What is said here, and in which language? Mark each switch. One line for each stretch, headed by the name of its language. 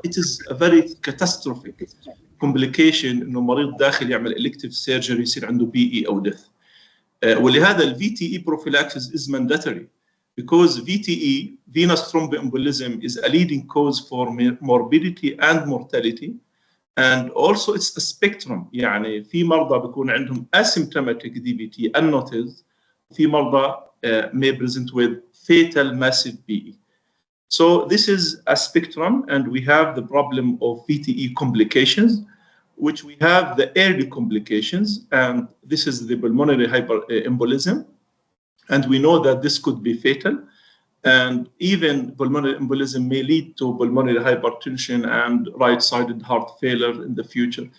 English: It is a very catastrophic complication
Arabic: انه مريض داخل يعمل
English: elective surgery
Arabic: يصير عنده
English: BE او death.
Arabic: ولهذا ال
English: VTE prophylaxis is mandatory because VTE, venous thromboembolism, is a leading cause for morbidity and mortality. And also it's a spectrum.
Arabic: يعني في مرضى بيكون عندهم
English: asymptomatic DVT unnoticed.
Arabic: في مرضى
English: may present with fatal massive BE. So this is a spectrum, and we have the problem of VTE complications, which we have the early complications, and this is the pulmonary hyperembolism, and we know that this could be fatal, and even pulmonary embolism may lead to pulmonary hypertension and right-sided heart failure in the future.